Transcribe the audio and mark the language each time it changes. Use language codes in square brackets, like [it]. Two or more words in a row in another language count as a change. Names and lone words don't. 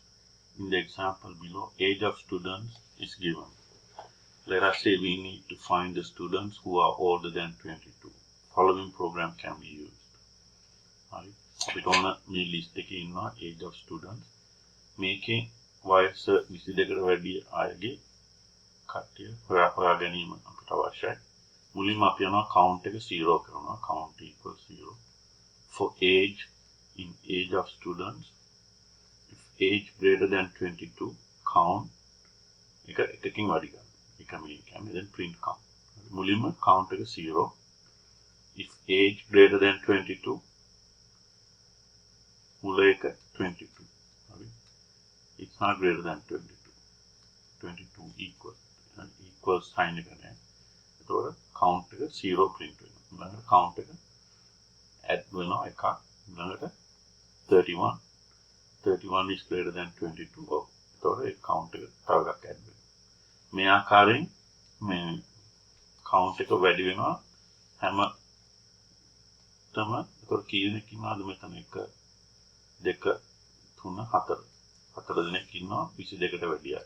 [en] In the example below, age of students is given. Let us say we need to find the students who are older than 22. Following program can be used. We don't have list in age of students. [si] Making වයස 22කට වැඩි අයගේ කට්ටිය හොයා ගැනීම අපිට අවශ්‍යයි. මුලින්ම අපි යනවා count එක 0 කරනවා. [en] count equals 0. For age, in age of students, if age greater than 22, count [si] එකකින් වැඩි කරනවා. [en] then print count. [si] මුලින්ම count එක 0. [en] if age greater than 22 [si] මුල එක 22. හරි. [en] it's not greater than 22. 22 equal sign [si] එක නෑ. එතකොට count එක 0 print වෙනවා. ඊළඟට count එක add වෙනවා එකක්. [en] ඊළඟට 31. 31 is greater than 22. [si] එතකොට ඒ count එක තව එකක් add වෙනවා. මේ ආකාරයෙන් මේ count එක වැඩි වෙනවා හැම තම එතකොට කීයක් ඉන්නවද මෙතන 1 2 3 4 4 දෙනෙක් ඉන්නවා 22ට වැඩියයි.